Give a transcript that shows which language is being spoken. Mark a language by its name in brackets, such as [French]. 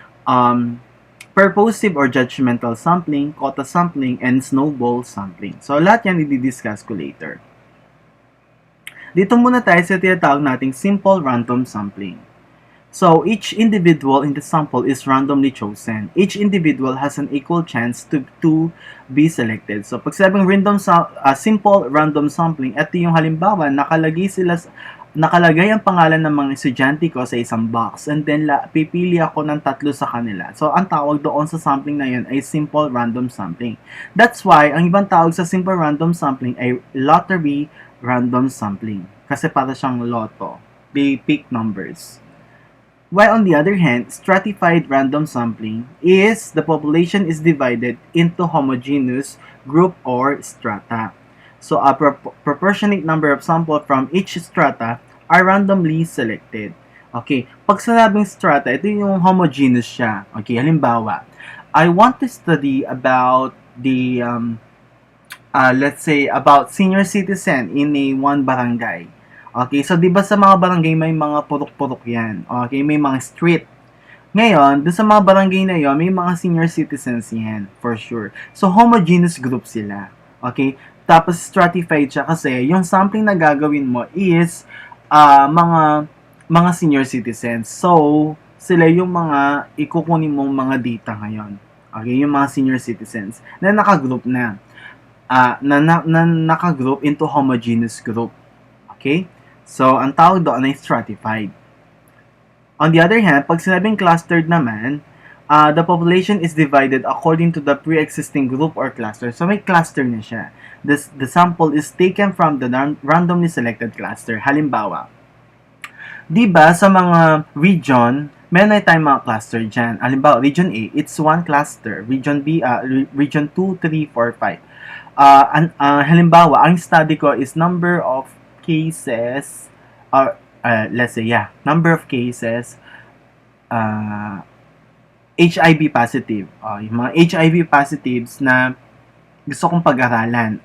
[English] um, purposive or judgmental sampling, quota sampling, and snowball sampling. [Filipino] So, lahat yan i-discuss ko later. Dito muna tayo sa tinatawag nating simple random sampling. [English] So, each individual in the sample is randomly chosen. Each individual has an equal chance to be selected. [Filipino] So, pag sabing simple random sampling, ito yung halimbawa, nakalagay ang pangalan ng mga estudyante ko sa isang box and then pipili ako ng 3 sa kanila. So, ang tawag doon sa sampling na yun ay simple random sampling. That's why, ang ibang tawag sa simple random sampling ay lottery random sampling. Kasi para siyang lotto. [English] They pick numbers. While on the other hand, stratified random sampling is the population is divided into homogeneous group or strata. So a proportionate number of samples from each strata are randomly selected. [Filipino] Okay, pag sinabing strata, ito yung homogeneous siya. [English] Okay, halimbawa, I want to study about the, let's say, about senior citizen in a one barangay. [Filipino] Okay, so 'di ba sa mga barangay may mga purok-purok 'yan. Okay, may mga street. Ngayon, doon sa mga barangay na 'yon, may mga senior citizens 'yan, for sure. So homogeneous group sila. Okay? Tapos stratified siya kasi yung sampling na gagawin mo is mga senior citizens. So, sila yung mga ikukunin mong mga data ngayon. Okay, yung mga senior citizens na naka-group na. [English] Naka-group into homogeneous group. Okay? [Filipino] So, ang tawag doon ay stratified. [English] On the other hand, [Filipino] pag sinabing clustered naman, [English] the population is divided according to the pre-existing group or cluster. So, [Filipino] may cluster na siya. [English] The sample is taken from the randomly selected cluster. [Filipino] Halimbawa, diba sa mga region, meron na tayong mga cluster dyan. [English] Halimbawa, region A, it's one cluster. Region B, region 2, 3, 4, 5. Halimbawa, [Filipino] ang study ko [English] is number of cases, or let's say, number of cases, HIV positive. [Filipino] Yung mga HIV positives na gusto kong pag-aralan.